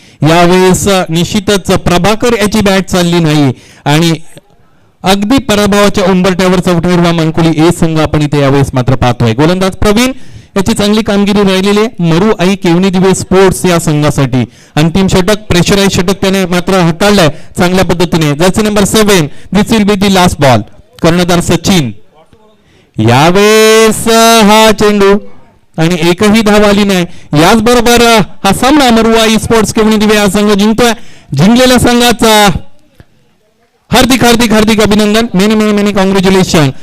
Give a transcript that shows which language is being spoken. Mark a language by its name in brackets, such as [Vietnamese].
[Marathi] यावेळेस निश्चितच प्रभाकर याची बॅट चालली नाही आणि अगदी पराभवाच्या उंबरठ्यावर चौथा हिरवा मानकोली ए संघ आपण इथे यावेळेस मात्र पाहतोय. गोलंदाज प्रवीण याची चांगली कामगिरी राहिलेली आहे. मरू आई केवनी दिवे स्पोर्ट्स या संघासाठी अंतिम षटक, प्रेशराईज षटक त्याने मात्र हाताळलंय चांगल्या पद्धतीने. [English] Jersey number 7, this will be the last ball. [Marathi] कर्णधार सचिन. यावेळेस हा चेंडू आणि एकही धाव आली नाही. याचबरोबर हा सामना मरुआई स्पोर्ट्स केवनी दिवे हा संघ जिंकतोय. जिंकलेल्या संघाचा हार्दिक हार्दिक हार्दिक अभिनंदन, [English] Many many many congratulation.